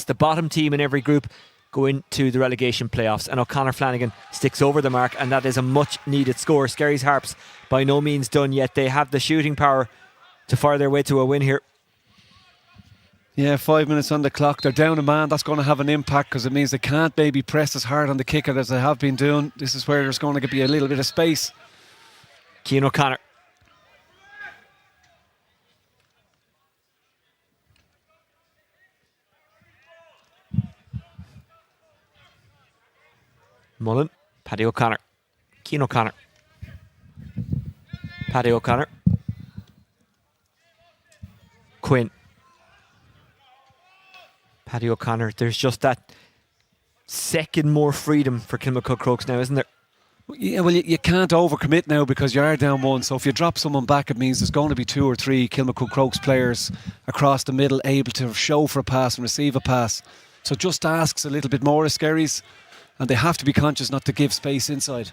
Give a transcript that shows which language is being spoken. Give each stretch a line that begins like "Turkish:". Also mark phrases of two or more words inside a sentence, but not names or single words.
English: The bottom team in every group go into the relegation playoffs, and O'Connor Flanagan sticks over the mark, and that is a much needed score. Skerries Harps by no means done yet. They have the shooting power to fire their way to a win here. Yeah, 5 minutes on the clock. They're down a man. That's going to have an impact because it means they can't maybe press as hard on the kicker as they have been doing. This is where there's going to be a little bit of space. Cian O'Connor. Mullen. Paddy O'Connor. Cian O'Connor. Paddy O'Connor. Quinn. Paddy O'Connor. There's just that second more freedom for Kilmacud Crokes now, isn't there? Yeah, well, you can't overcommit now because you are down one. So if you drop someone back, it means there's going to be 2 or 3 Kilmacud Crokes players across the middle able to show for a pass and receive a pass. So just asks a little bit more of Skerries, and they have to be conscious not to give space inside.